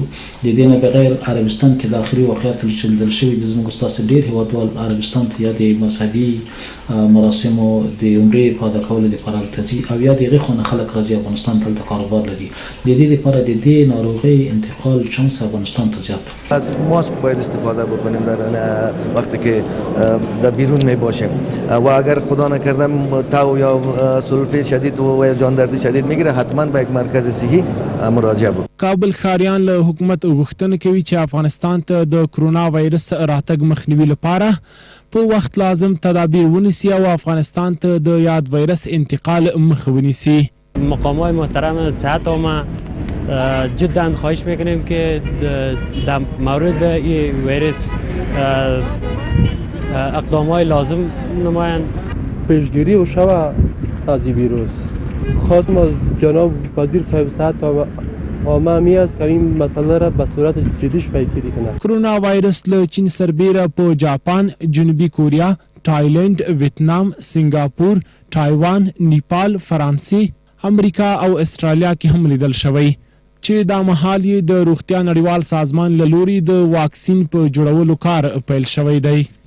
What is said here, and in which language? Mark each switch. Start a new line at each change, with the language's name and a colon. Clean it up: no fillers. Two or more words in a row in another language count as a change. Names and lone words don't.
Pashto: د دې نه بغیر عربستان کې د آخري واقعیت چې لیدل شوي د زموږ تاسو ډېر هیوادوال عربستان ته یا د مذهبي مراسمو د عمرې په ادا کولو لپاره هلته ځي او یا د هغې خوا نه خلک راځي افغانستان ته هلته کاروبار لري. د دې لپاره د دې ناروغۍ انتقال چانس افغانستان ته زیات ده.
Persian: از ماسک باید استفاده بکنیم در وقتی که در بیرون می باشیم و اگر خدا نکرده تاو یا سلفه شدید و جاندردی شدید میگیره حتما به یک مرکز صحی مراجعه بکنید.
Pashto: کابل ښاریان له حکومت غوښتنه کوي چې افغانستان ته د کرونا وایرس راتګ مخنیوي لپاره په وخت لازم تدابیر ونیسي او افغانستان ته د یاد وایرس انتقال مخه ونیسي.
Persian: مقامات محترم صحت عامه جدا خواهش میکنیم که در مورد این ویروس اقدامات لازم نمایند. پیشگیری و شبه از این ویروس خواستم از جناب وزیر صاحب صحت عامه می است که این مسئله را به صورت جدیش پیگیری کنه.
Pashto: کرونا وایرس له چین سربیره په جاپان، جنوبي کوریا، تایلند، ویتنام، سنگاپور، تایوان، نیپال، فرانسې، امریکا او استرالیا کې هم لیدل شوی چې دا مهال یې د روغتیا نړیوال سازمان له لوري د واکسین په جوړولو کار پیل شوی دی.